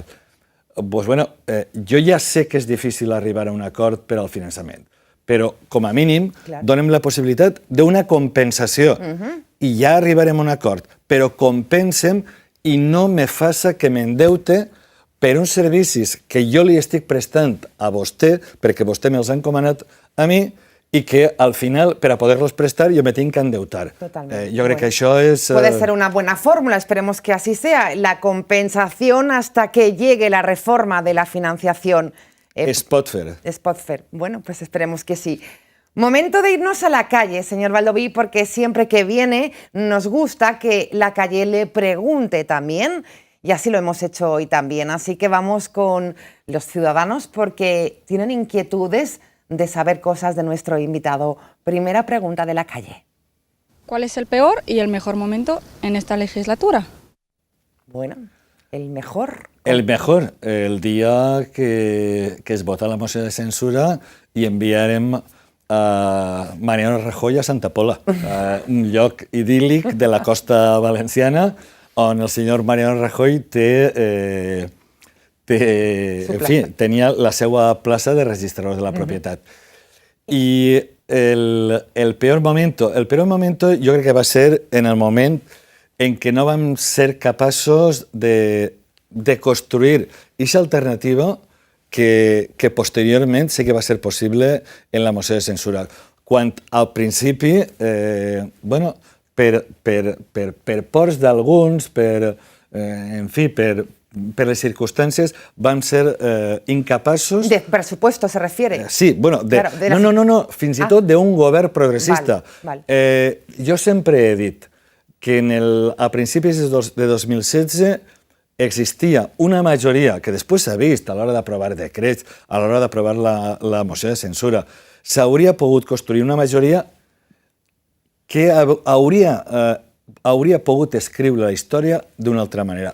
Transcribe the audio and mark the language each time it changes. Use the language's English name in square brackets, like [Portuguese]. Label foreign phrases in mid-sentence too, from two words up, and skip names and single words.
[Catalan] Doncs, bueno, jo ja sé que és difícil arribar a un acord per al finançament, però, com a mínim, donem la possibilitat d'una compensació i ja arribarem a un acord, però compensem i no me faça que m'endeute per uns servicis que jo li estic prestant a vostè, perquè vostè me'ls ha encomanat a mi, [Spanish] y que al final, para poderlos prestar, yo me tengo que endeutar. Yo creo que eso es... Puede ser una buena fórmula, esperemos que así sea. La compensación hasta que llegue la reforma de la financiación. [Catalan] Es pot fer. Es pot fer. [Spanish] Bueno, pues esperemos que sí. Momento de irnos a la calle, señor Baldoví, porque siempre que viene nos gusta que la calle le pregunte también, y así lo hemos hecho hoy también. Así que vamos con los ciudadanos porque tienen inquietudes de saber cosas de nuestro invitado. Primera pregunta de la calle. ¿Cuál es el peor y el mejor momento en esta legislatura? Bueno, el mejor. El mejor, [Catalan] el dia que es vota la moció de censura i enviarem a Mariano Rajoy a Santa Pola, un lloc idíl·lic de la costa valenciana on el senyor Mariano Rajoy tenia la seva plaça de registrador de la propietat. I [Spanish] el peor momento [Catalan] jo crec que va ser en el moment en què no vam ser capaços de construir aquesta alternativa que posteriorment sí que va ser possible en la moció de censura. Quan al principi, per pors d'alguns, en fi, per les circunstàncies, vam ser incapaços... [Spanish] ¿De presupuesto se refiere? [Catalan] Sí, bueno, no, fins i tot d'un govern progressista. Jo sempre he dit que a principis de 2016 existia una majoria, que després s'ha vist a l'hora d'aprovar decrets, a l'hora d'aprovar la moció de censura, s'hauria pogut construir una majoria que hauria pogut escriure la història d'una altra manera.